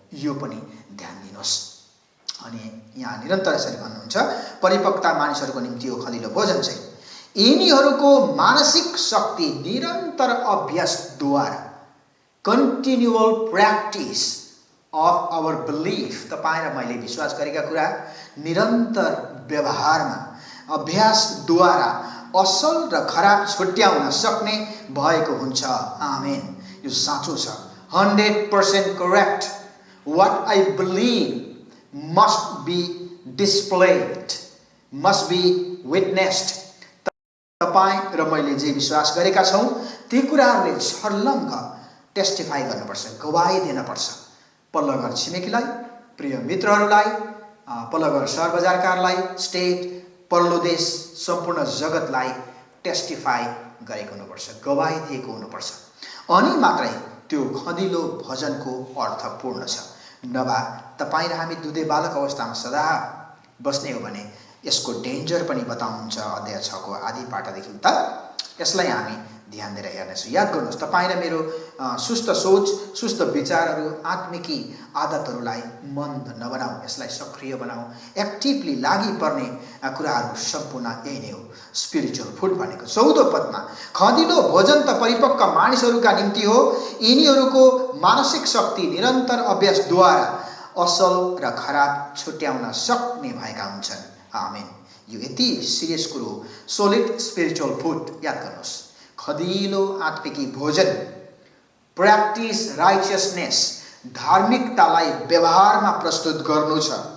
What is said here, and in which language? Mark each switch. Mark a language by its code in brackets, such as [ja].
[ne] यो पनि ध्यान दिनुहोस्। अनि यहाँ निरन्तर यसरी भन्नुहुन्छ, परिपक्वता मानिसहरूको निम्ति हो खदिलो भोजन चाहिँ यिनीहरूको मानसिक शक्ति निरन्तर अभ्यासद्वारा, [en] continual practice of our belief, [ne] तपाईँ र मैले विश्वास गरेका कुरा निरन्तर व्यवहारमा अभ्यासद्वारा असल र खराब छुट्याउन सक्ने भएको हुन्छ। आमेन। यो साँचो छ, 100% correct. [en] What I believe must be displayed, must be witnessed. [ne] तपाईँ र मैले जे विश्वास गरेका छौँ ती कुराहरूले छर्लङ्ग टेस्टिफाई गर्नुपर्छ, गवाही दिनुपर्छ। पल्लो घर छिमेकीलाई, प्रिय मित्रहरूलाई, पल्लो घर सहर बजारकारलाई, स्टेट, पल्लो देश, सम्पूर्ण जगतलाई टेस्टिफाई गरेको हुनुपर्छ, गवाही दिएको हुनुपर्छ। अनि मात्रै त्यो खदिलो भजनको अर्थ पूर्ण छ। नभए तपाईँ र हामी दुधे बालक अवस्थामा सदा बस्ने हो भने यसको डेन्जर पनि बताउनुहुन्छ अध्याय 6 को आदि पाठदेखि उता। यसलाई हामी ध्यान दिएर हेर्नेछौँ। याद गर्नुहोस्, तपाईँ र मेरो सुस्त सोच, सुस्त विचारहरू, आत्मिकी आदतहरूलाई मन्द नबनाऊ, यसलाई सक्रिय बनाऊ। एक्टिभली लागि पर्ने कुराहरू सम्पूर्ण यही नै हो स्पिरिचुअल फुड भनेको। 14 पदमा खदिलो भोजन त परिपक्व मानिसहरूका निम्ति हो, यिनीहरूको मानसिक शक्ति निरन्तर अभ्यासद्वारा असल र खराब छुट्याउन सक्ने भएका हुन्छन्। आमेन। यो यति सिरियस कुरो, सोलिड स्पिरिचुअल फुड। याद गर्नुहोस्, खदिलो आत्मिकी भोजन, प्र्याक्टिस राइचियसनेस, धार्मिकतालाई व्यवहारमा प्रस्तुत गर्नु छ।